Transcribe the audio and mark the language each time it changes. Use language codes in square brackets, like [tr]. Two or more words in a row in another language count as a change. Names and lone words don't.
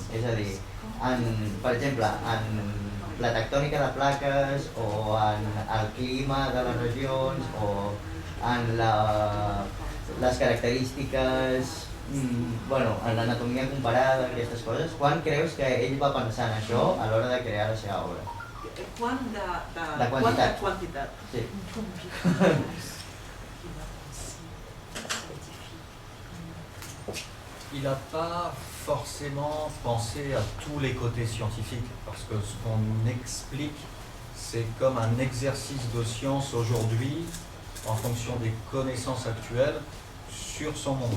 [ca] És a dir, per exemple, en la tectònica de plaques o en el clima de les regions o en les característiques, en l'anatomia comparada, aquestes coses. Quan creus que ell va pensar en això a l'hora de crear la seva obra? La quantitat. Sí. [fr] Il n'a pas forcément pensé à tous les côtés scientifiques, parce que ce qu'on explique, c'est comme un exercice de science aujourd'hui, en fonction des connaissances actuelles, sur son monde.